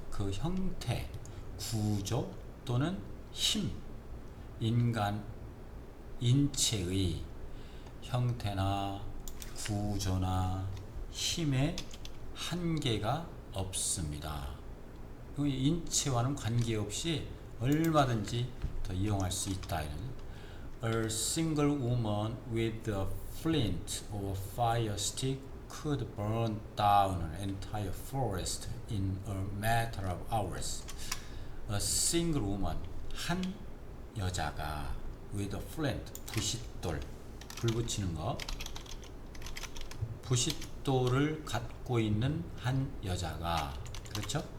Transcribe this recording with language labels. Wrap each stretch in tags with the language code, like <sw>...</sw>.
<ko>그 형태, 구조 또는 힘, 인체의 형태나 구조나 힘에 한계가 없습니다. 인체와는 관계없이 얼마든지 더 이용할 수 있다.</ko> <en>A single woman with a flint or fire stick could burn down an entire forest in a matter of hours. A single woman,</en> <ko>한 여자가,</ko> <en>with a flint,</en> <ko>부싯돌, 불 붙이는 거, 부싯돌을 갖고 있는 한 여자가, 그렇죠?</ko>